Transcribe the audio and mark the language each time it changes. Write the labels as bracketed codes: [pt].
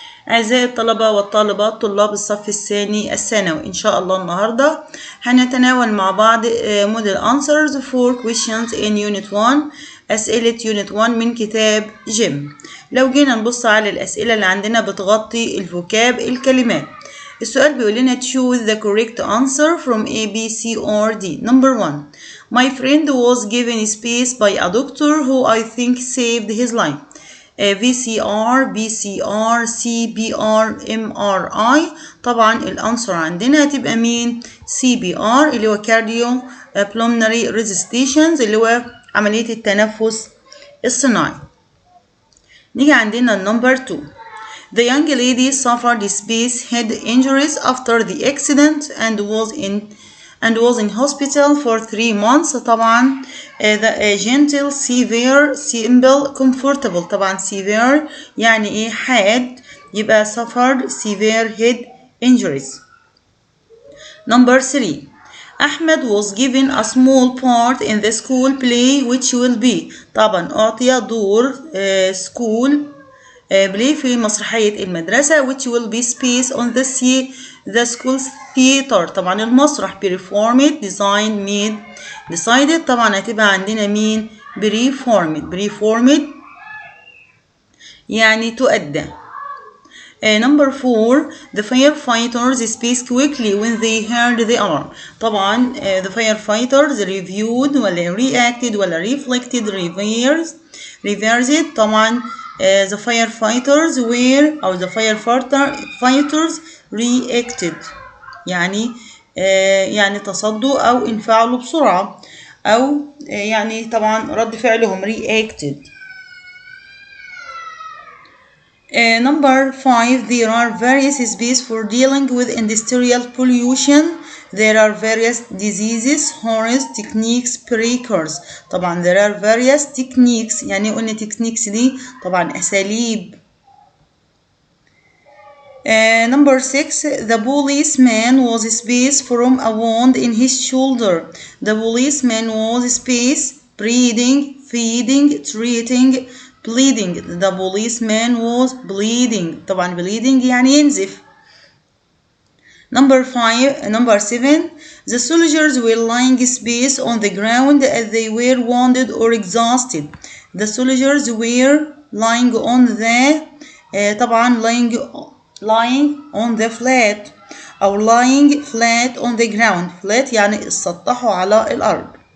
[ar] أعزائي الطلبة والطالبات طلاب الصف الثاني الثانوي، إن شاء الله النهاردة هنتناول مع بعض [en] model answers for questions in unit 1، [ar] أسئلة unit 1 من كتاب جيم. لو جينا نبص على الأسئلة اللي عندنا بتغطي الفوكاب الكلمات. السؤال بيقول لنا [en] choose the correct answer from A, B, C or D. Number 1. My friend was given space by a doctor who I think saved his life. VCR, BCR, CBR, MRI. [ar] طبعا الانسر عندنا هتبقى مين؟ CBR اللي هو [en] cardio pulmonary resuscitation [ar] اللي هو عملية التنفس الصناعي. نيجي عندنا النمبر 2. [en] The young lady suffered space head injuries after the accident and was in hospital for 3 months. طبعا the gentle, severe, simple, comfortable. طبعا severe [ar] يعني ايه؟ حاد، يبقى [en] suffered severe head injuries. Number 3. Ahmed was given a small part in the school play which will be. طبعا [ar] أعطي دور [en] school play [ar] في مسرحية المدرسة [en] which will be space on the school's theater. طبعا المسرح performed, designed, made, decided. [ar] طبعا هتبقى عندنا مين؟ performed يعني تؤدى. [en] Number 4. The firefighters spaced quickly when they heard the alarm. طبعا the firefighters reviewed ولا reacted ولا reflected reversed. [ar] طبعا the firefighters were أو [en] the firefighters reacted [ar] يعني تصدوا أو انفعلوا بسرعة، أو يعني طبعا رد فعلهم reacted. [en] Number 5. There are various spaces for dealing with industrial pollution. There are various diseases, horrors, techniques, breakers. [ar] طبعا [en] there are various techniques، [ar] يعني قلنا techniques دي طبعا أساليب. [en] Number 6. The policeman was spaced from a wound in his shoulder. The policeman was spaced breathing, feeding, treating, bleeding. The policeman was bleeding. [ar] طبعا bleeding يعني ينزف. [en] Number 7. The soldiers were lying spaced on the ground as they were wounded or exhausted. The soldiers were lying on the طبعا lying on the flat أو lying flat on the ground. [ar] flat يعني اتسطحوا على الأرض.